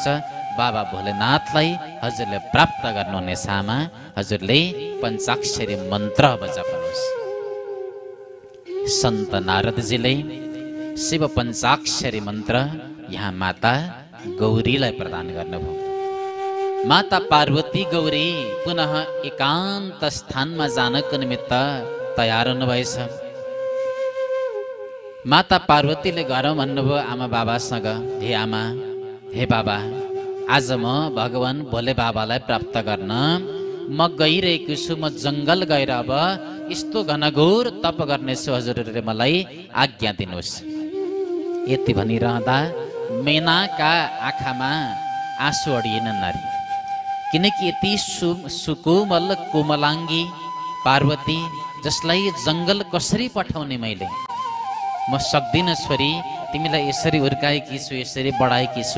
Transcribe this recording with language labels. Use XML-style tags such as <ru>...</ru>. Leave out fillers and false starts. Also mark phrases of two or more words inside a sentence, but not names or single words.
<ne>बाबा भोलेनाथलाई हजुरले प्राप्त गर्नुहुनेछ आमा। हजुरले पञ्चाक्षरी मन्त्र अब जप्नुहोस्। सन्त नारदजीले शिव पञ्चाक्षरी मन्त्र यहाँ माता गौरीलाई प्रदान गर्नुभयो। माता पार्वती गौरी पुनः एकान्त स्थानमा जानको निमित्त तयार हुनुभएछ। माता पार्वतीले घरमा भन्नुभयो आमा बाबासँग, हे आमा, हे बाबा, आज म भगवान भोले बाबालाई प्राप्त गर्न म गइरहेको छु। म जङ्गल गएर अब यस्तो घनघोर तप गर्नेछु, हजुरहरूले मलाई आज्ञा दिनुहोस्। यति भनिरहँदा मेनाका आँखामा आँसु अडिएन नारी, किनकि यति सुकोमल कोमलाङ्गी पार्वती जसलाई जङ्गल कसरी पठाउने मैले, म सक्दिनँ छोरी, तिमीलाई यसरी हुर्काएकी छु, यसरी बढाएकी छु।</ne>